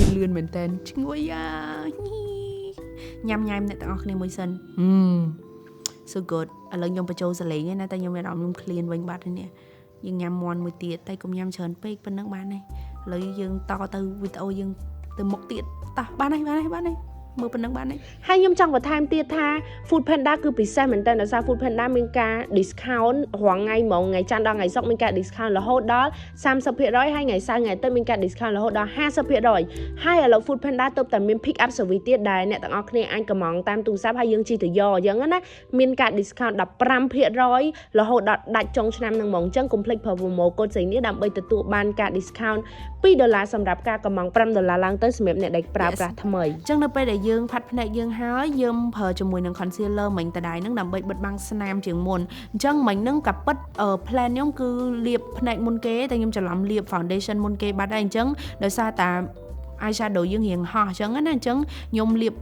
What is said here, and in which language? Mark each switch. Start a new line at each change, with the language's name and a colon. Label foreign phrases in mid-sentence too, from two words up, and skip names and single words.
Khmer: នមែនតើឈ្ងុយញ៉ាំអ្នកទាំងអស់គ្នាមួយសិន
English: so good
Khmer: ឥឡូវខ្ញុំបញ្ចូលសលេងឯណាតែខ្ញុំមានអារម្មណ៍ខ្ញុំ clean វិញបាត់ហើយនេះយើងញ៉ាំមន់មួយទៀតតែកុំញ៉ាំ ច្រើនពេកប៉ុណ្ណឹងបានហើយឥឡូវយើងតទៅវីដេអូយើងទៅមុខទៀតតោះបានហើយមើលប៉ុណ្ណឹងបានហើយហើយខ្ញុំចង់បន្ថែមទៀតថា Food Panda គឺពិសេសមែនតើដោយសារ Food Panda មានការ discount រាល់ថ្ងៃហ្មងថ្ងៃច័ន្ទដល់ថ្ងៃសុក្រមានការ discount រហូតដល់ 30% ហើយថ្ងៃសៅរ៍ថ្ងៃអាទិត្យមានការ discount រហូតដល់ 50% ហើយឥឡូវ Food Panda ទើបតែមាន
English: pick up service
Khmer: ទៀតដែលអ្នកទាំងអស់គ្នាអាចកម្មង់តាមទូរស័ព្ទហើយយើងជិះទៅយកអញ្ចឹងណាមានការ discount 15% រហូតដល់ដាច់ចុងឆ្នាំហ្នឹងហ្មងអញ្ចឹងកុំភ្លេចប្រើ
English: promo code
Khmer: ស្អីនេះដើម្បីទទួលបានការ discount $2សម្រាប់ការកម្មង់$5ឡើងទៅសម្រាប់អ្នកដែលប្រើប្រាស់ថ្មីអញ្ចឹងនៅពេលដែលយើងផាត់ភ្នែកយើងហើយយើងប្រើជាមួយនឹង concealer មិញតដែរហ្នឹងដើម្បីបិទបាំងស្នាមជាងមុនអញ្ចឹងមិញហ្នឹងក៏ពិត plan ខ្ញុំគឺលាបភ្នែកមុនគេតែខ្ញុំច្រឡំលាប foundation មុនគេបាត់ហើយអញ្ចឹងដោយសារតា eyeshadow យើងរៀងហោះអញ្ចឹងណាអញ្ចឹងខ្ញុំលាប